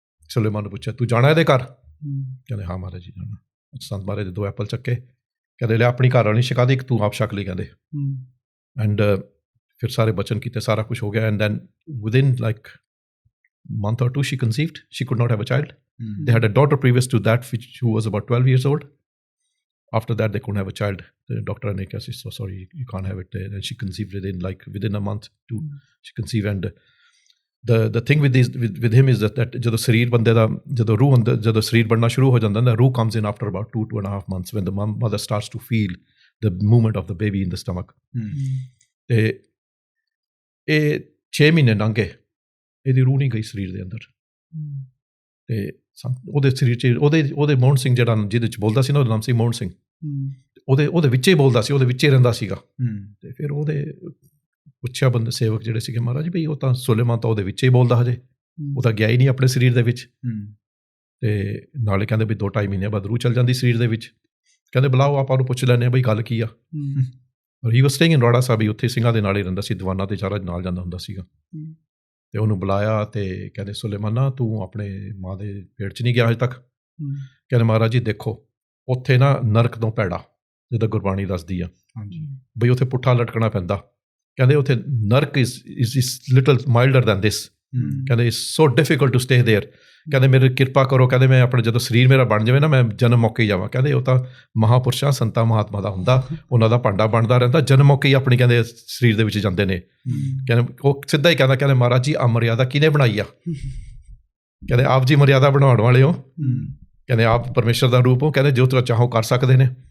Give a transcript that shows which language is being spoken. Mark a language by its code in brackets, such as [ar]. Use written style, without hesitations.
[pa] ਸੁਲੇਮਾਨ ਨੂੰ ਪੁੱਛਿਆ ਤੂੰ ਜਾਣਾ ਇਹਦੇ ਘਰ? ਕਹਿੰਦੇ ਹਾਂ ਮਹਾਰਾਜ ਜੀ ਜਾਣਾ। ਸੰਤ ਮਹਾਰਾਜ ਦੇ 2 ਐਪਲ ਚੱਕੇ, ਕਹਿੰਦੇ ਲਿਆ ਆਪਣੀ ਘਰ ਵਾਲੀ ਛਕਾ ਦੇ, ਇੱਕ ਤੂੰ ਆਪ ਛਕ ਲਈ ਕਹਿੰਦੇ। ਐਂਡ ਫਿਰ ਸਾਰੇ ਬਚਨ ਕੀਤੇ, ਸਾਰਾ ਕੁਛ ਹੋ ਗਿਆ। And then [en] Within like month or 2 she conceived. She could not have a child. They had a daughter previous to that who was about 12 years old. After that they couldn't have a child. The doctor and said, so sorry, you can't have it. And she conceived within a month too. She conceived. And the thing with him is that [pa] ਜਦੋਂ ਸਰੀਰ ਬੰਦੇ ਦਾ ਜਦੋਂ ਰੂਹ ਅੰਦਰ ਜਦੋਂ ਸਰੀਰ ਬਣਨਾ ਸ਼ੁਰੂ ਹੋ ਜਾਂਦਾ ਨਾ, [en] ਰੂਹ comes in after about 2.5 months when the mother starts to feel the movement of the baby in the stomach. [pa] ਤੇ ਇਹ 6 ਮਹੀਨੇ ਲੰਘੇ, ਇਹਦੀ ਰੂਹ ਨਹੀਂ ਗਈ ਸਰੀਰ ਦੇ ਅੰਦਰ। ਤੇ ਉਹਦੇ ਸਰੀਰ 'ਚ ਉਹਦੇ ਮੋਹਨ ਸਿੰਘ ਜਿਹੜਾ ਜਿਹਦੇ 'ਚ ਬੋਲਦਾ ਸੀ ਨਾ, ਉਹਦਾ ਨਾਮ ਸੀ ਮੋਹਨ ਸਿੰਘ। ਉਹਦੇ ਵਿੱਚ ਹੀ ਬੋਲਦਾ ਸੀ, ਉਹਦੇ ਵਿੱਚ ਹੀ ਰਹਿੰਦਾ ਸੀਗਾ। ਤੇ ਫਿਰ ਉਹਦੇ ਪੁੱਛਿਆ ਬੰਦੇ ਸੇਵਕ ਜਿਹੜੇ ਸੀਗੇ, ਮਹਾਰਾਜ ਬਈ ਉਹ ਤਾਂ ਸੁਲੇਮਾਨ ਤਾਂ ਉਹਦੇ ਵਿੱਚ ਹੀ ਬੋਲਦਾ ਹਜੇ, ਉਹ ਤਾਂ ਗਿਆ ਹੀ ਨਹੀਂ ਆਪਣੇ ਸਰੀਰ ਦੇ ਵਿੱਚ। ਤੇ ਨਾਲੇ ਕਹਿੰਦੇ ਵੀ 2-2.5 ਮਹੀਨੇ ਬਾਅਦ ਰੂਹ ਚੱਲ ਜਾਂਦੀ ਸਰੀਰ ਦੇ ਵਿੱਚ। ਕਹਿੰਦੇ ਬੁਲਾਓ ਆਪਾਂ ਨੂੰ ਪੁੱਛ ਲੈਂਦੇ ਹਾਂ ਬਈ ਗੱਲ ਕੀ ਆ। [en] ਔਰ he was staying in [pa] ਰਾੜਾ ਸਾਹਿਬ, ਉੱਥੇ ਸਿੰਘਾਂ ਦੇ ਨਾਲ ਹੀ ਰਹਿੰਦਾ ਸੀ, ਦੀਵਾਨਾਂ ਤੇ ਚਾਰਾ ਨਾਲ ਜਾਂਦਾ ਹੁੰਦਾ ਸੀਗਾ। ਤੇ ਉਹਨੂੰ ਬੁਲਾਇਆ ਤੇ ਕਹਿੰਦੇ ਸੁਲੇਮਾਨਾ ਤੂੰ ਆਪਣੇ ਮਾਂ ਦੇ ਪੇਟ 'ਚ ਨਹੀਂ ਗਿਆ ਹਜੇ ਤੱਕ? ਕਹਿੰਦੇ ਮਹਾਰਾਜ ਜੀ ਦੇਖੋ ਉੱਥੇ ਨਾ ਨਰਕ ਤੋਂ ਭੈੜਾ, ਜਿੱਦਾਂ ਗੁਰਬਾਣੀ ਦੱਸਦੀ ਆ ਬਈ ਉੱਥੇ ਪੁੱਠਾ ਲਟਕਣਾ ਪੈਂਦਾ। ਕਹਿੰਦੇ ਉੱਥੇ ਨਰਕ [en] is little milder than this. [pa] ਕਹਿੰਦੇ [en] it's so difficult to stay there. [pa] ਕਹਿੰਦੇ ਮੇਰੇ ਕਿਰਪਾ ਕਰੋ, ਕਹਿੰਦੇ ਮੈਂ ਆਪਣੇ ਜਦੋਂ ਸਰੀਰ ਮੇਰਾ ਬਣ ਜਾਵੇ ਨਾ ਮੈਂ ਜਨਮ ਮੌਕੇ ਹੀ ਜਾਵਾਂ। ਕਹਿੰਦੇ ਉਹ ਤਾਂ ਮਹਾਂਪੁਰਸ਼ਾਂ ਸੰਤਾਂ ਮਹਾਤਮਾ ਦਾ ਹੁੰਦਾ, ਉਹਨਾਂ ਦਾ ਭਾਂਡਾ ਬਣਦਾ ਰਹਿੰਦਾ, ਜਨਮ ਮੌਕੇ ਹੀ ਆਪਣੀ ਕਹਿੰਦੇ ਸਰੀਰ ਦੇ ਵਿੱਚ ਜਾਂਦੇ ਨੇ। ਕਹਿੰਦੇ ਉਹ ਸਿੱਧਾ ਹੀ ਕਹਿੰਦਾ ਮਹਾਰਾਜ ਜੀ ਆ ਮਰਿਆਦਾ ਕਿਹਨੇ ਬਣਾਈ ਆ? ਕਹਿੰਦੇ ਆਪ ਜੀ ਮਰਿਆਦਾ ਬਣਾਉਣ ਵਾਲੇ ਹੋ, ਕਹਿੰਦੇ ਆਪ ਪਰਮੇਸ਼ਰ ਦਾ ਰੂਪ ਹੋ, ਕਹਿੰਦੇ ਜੋ ਤੁਸੀਂ ਚਾਹੋ ਕਰ ਸਕਦੇ ਨੇ।